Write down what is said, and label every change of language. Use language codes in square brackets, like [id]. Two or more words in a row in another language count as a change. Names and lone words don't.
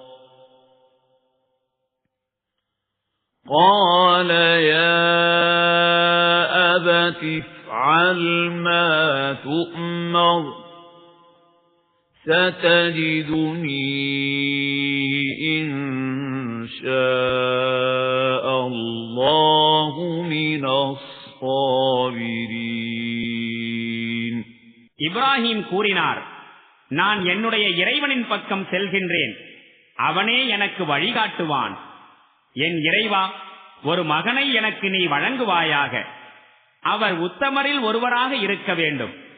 [ar] قَالَ يَا أَبَتِ افْعَلْ مَا تُؤْمَرُ سَتَجِدُنِي إِن شَاءَ اللَّهُ مِنَ الصَّابِرِينَ. [ta] இப்ராஹிம் கூறினார், நான் என்னுடைய இறைவனின் பக்கம் செல்கின்றேன், அவனே எனக்கு வழிகாட்டுவான். என் இறைவா, ஒரு மகனை எனக்கு நீ வழங்குவாயாக, அவர் உத்தமரில் ஒருவராக இருக்க வேண்டும்.